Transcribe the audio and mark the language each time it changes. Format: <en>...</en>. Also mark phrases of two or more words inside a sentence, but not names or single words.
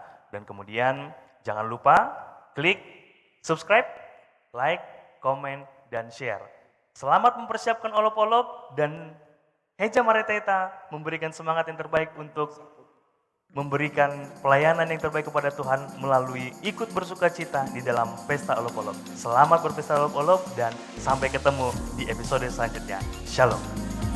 <id>Dan kemudian jangan lupa klik subscribe, like, komen, dan share. Selamat mempersiapkan olop-olop dan Heja Mareteta memberikan semangat yang terbaik untuk memberikan pelayanan yang terbaik kepada Tuhan melalui ikut bersukacita di dalam pesta olop-olop. Selamat berpesta olop-olop dan sampai ketemu di episode selanjutnya. Shalom.</id>